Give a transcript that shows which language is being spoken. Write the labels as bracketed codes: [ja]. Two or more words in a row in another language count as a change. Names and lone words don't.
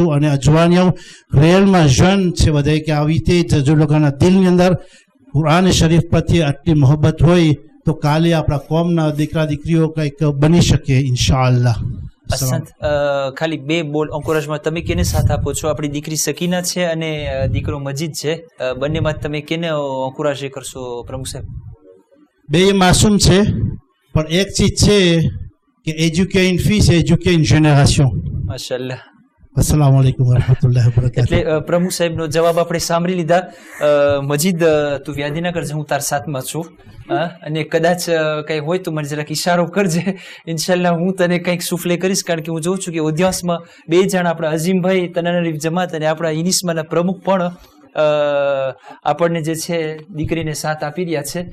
[gu] અને અજવાનિયાઓ રિયલમાં જન છે બધા કે આવી રીતે જો લોકોના દિલની અંદર કુરાન શરીફ પ્રત્યે આટલી મોહબ્બત હોય તો કાલે આપણા કોમના દીકરા દીકરીઓ કંઈક બની શકે ઇન્શાઅલ્લાહ. અસંત ખાલી બે બોલ એન્કોરેજમેન્ટ તમે કેને સાથ આપો છો? આપણી દીકરી સકીના છે અને દીકરો મજીદ છે, બંનેમાં તમે કેને એન્કોરેજ કરશો પ્રમુખ સાહેબ? બે માસૂમ છે, પણ એક ચીજ છે કે [fr] éduquer une fille c'est éduquer une génération. [gu] માશાલ્લાહ. [ar] السلام عليكم ورحمة الله وبركاته. [gu] એટલે પ્રમુખ સાહેબનો જવાબ આપણે સાંભળી લીધા. મજીદ તું વ્યાધિ ના કરજે, હું તાર સાથમાં છું અને કદાચ કંઈ હોય તો મને જરાક ઈશારો કરજે. ઇન્શાલ્લાહ હું તને કંઈક સુફલે કરીશ, કારણ કે હું જોઉં છું કે ઉદ્યાસમાં બે જણ આપણા અઝીમભાઈ તનાનરીફ જમાત અને આપણા ઇનિસ્માના પ્રમુખ પણ આપણને જે છે દીકરીને સાથ આપી રહ્યા છે.